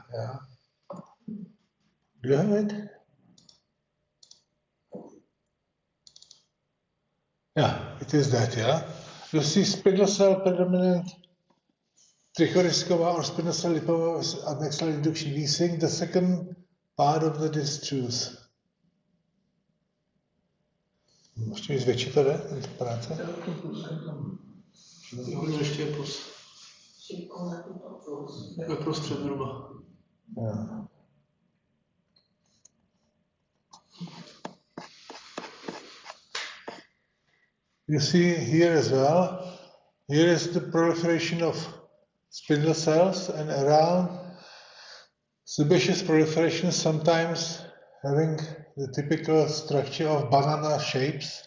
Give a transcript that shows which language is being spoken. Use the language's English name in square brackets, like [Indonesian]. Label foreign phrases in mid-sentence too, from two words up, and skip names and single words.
[English] Yeah. Do you have it? Yeah, it is that. Yeah. You see spindle cell predominant trichodiscoma or spindle cell lipoma with adnexal induction. We think the second part of that is truth. [Czech] Ještě mi zvětšit to jde, práce? Jo, ještě je plus. Je prostřed zhruba. [English] Yeah. You see here as well, here is the proliferation of spindle cells, and around sebaceous proliferation sometimes having the typical structure of banana shapes.